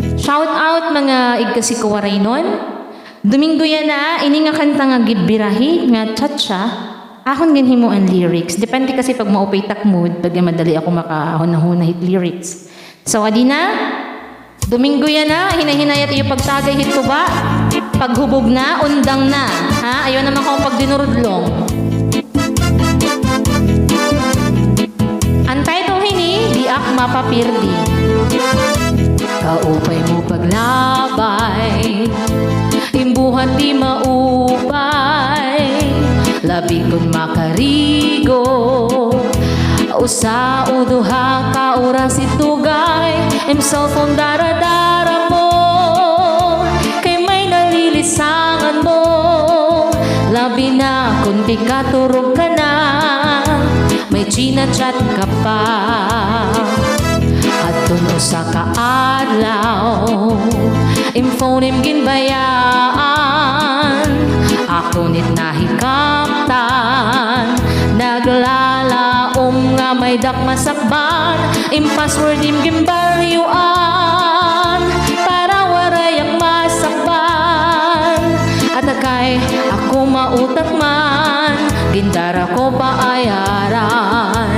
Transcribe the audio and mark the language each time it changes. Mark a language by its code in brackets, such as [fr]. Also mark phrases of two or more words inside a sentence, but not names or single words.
[war] Shout out mga igkasi ko waray nun. Domingo yan na, ini nga kanta nga gidbirahi, nga cha-cha. Akon ganhin mo ang lyrics. Depende kasi pag maupay takmood, pag madali ako makahunahuna hit lyrics. So, adi na, Domingo yan na, hinahinayat iyo pagtagay hit ko ba? Paghubog na, undang na. Ha? Ayaw naman kong pagdinurudlong. Ang title hini, Di Ak Mapapirdi. Kaupay mo paglabay, imbuhan di maupay, labi kon makarigo, usa o duha ka oras itugay, im cellphone daradara mo, kay may nalilisangan mo, labi na kung di katurog ka na, may chinachat ka pa. At tuno sa kaadlaw, phone im ginbayaan, ako nit nahikaptan, naglalaom nga may dakmasakban, password im gimbalyuan, para warayak masakban, at akay ako mautak man, gindara ko paayaran.